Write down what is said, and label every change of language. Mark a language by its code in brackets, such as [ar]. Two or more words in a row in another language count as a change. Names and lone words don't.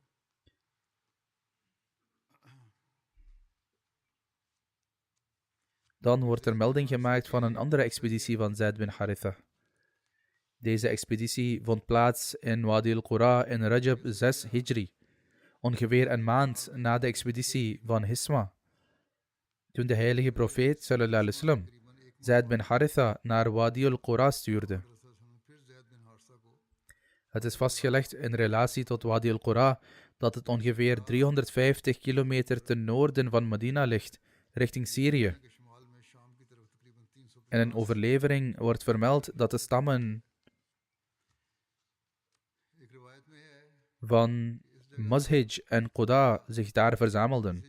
[nl] Dan wordt er melding gemaakt van een andere expeditie van Zaid bin Haritha. Deze expeditie vond plaats in Wadi al-Qura in Rajab 6 Hijri, ongeveer een maand na de expeditie van Hisma. Toen de heilige profeet [ar] صلى الله عليه وسلم [nl] Zaid bin Haritha naar Wadi al-Qura stuurde. Het is vastgelegd in relatie tot Wadi al-Qura dat het ongeveer 350 kilometer ten noorden van Medina ligt, richting Syrië. In een overlevering wordt vermeld dat de stammen van Mazhij en Quda zich daar verzamelden.